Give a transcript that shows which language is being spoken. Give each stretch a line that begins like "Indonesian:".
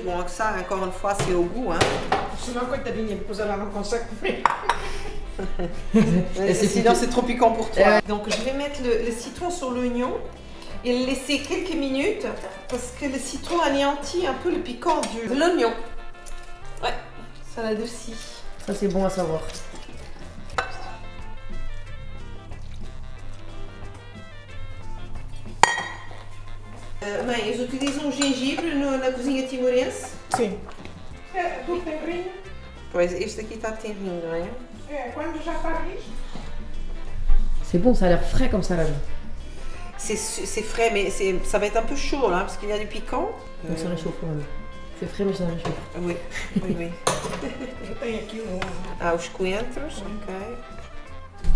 French: Bon, ça, encore une fois, c'est au goût. Hein.
Portuguese: Sinon, coitadinha, depois ela não consegue comer.
French: Sinon, c'est trop piquant pour toi. Donc, je vais mettre le citron sur l'oignon et le laisser quelques minutes parce que le citron anéantit un peu le piquant de l'oignon. Ouais, ça l'adoucit. Ça, c'est bon à savoir.
Portuguese: Mãe, eles utilizam gengibre na cozinha timorense? Sim. É, do terrinho. Pois, este aqui está terrinho, não é? É, quando já está riche.
French: C'est bon, ça a l'air frais comme salade. C'est frais, mais ça va être un peu chaud là, parce qu'il y a du piquant. Donc ça réchauffe quand même. C'est frais, mais ça réchauffe. Oui, oui, oui.
Portuguese: Eu tenho aqui Ah, os coentros, ok.